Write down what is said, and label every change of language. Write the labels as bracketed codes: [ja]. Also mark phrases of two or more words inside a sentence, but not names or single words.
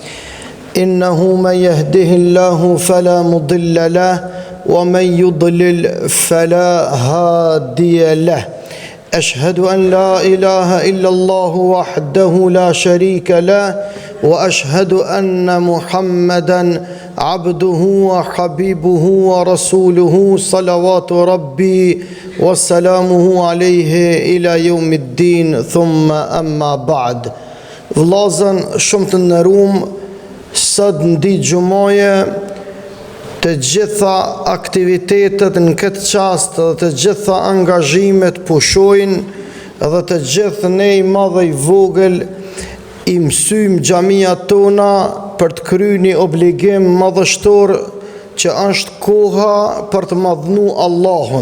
[ar] إنه من يهده الله فلا مضل له ومن يضلل فلا هادي له أشهد أن لا إله إلا الله وحده لا شريك له وأشهد أن محمدا عبده وحبيبه ورسوله صلوات ربي وسلامه عليه إلى يوم الدين ثم أما بعد. [sq] Vllazën shumë të nderuam, sot në ditë xumaje të gjitha aktivitetet në këtë çast dhe të gjitha angazhimet pushojnë dhe të gjithë ne i madh dhe i vogël i mësym xhamia tona për të kryer një obligim madhështor që është koha për të madhnu Allahun.